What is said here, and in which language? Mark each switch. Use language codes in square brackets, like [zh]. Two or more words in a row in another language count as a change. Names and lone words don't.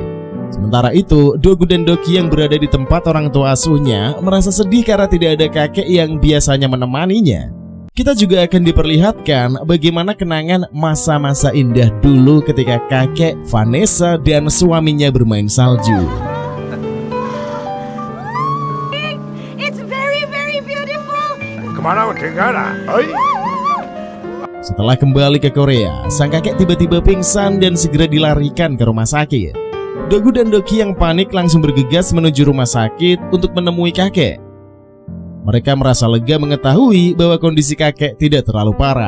[id] Sementara itu, Dogu dan Dokhi yang berada di tempat orang tua asuhnya merasa sedih karena tidak ada kakek yang biasanya menemaninya. Kita juga akan diperlihatkan bagaimana kenangan masa-masa indah dulu ketika kakek, Vanessa, dan suaminya bermain salju. [en] It's very very beautiful. [ko] 그만하고 들어가라. 어이? [id] Setelah kembali ke Korea, sang kakek tiba-tiba pingsan dan segera dilarikan ke rumah sakit. Dogu dan Dokhi yang panik langsung bergegas menuju rumah sakit untuk menemui kakek. Mereka merasa lega mengetahui bahwa kondisi kakek tidak terlalu parah.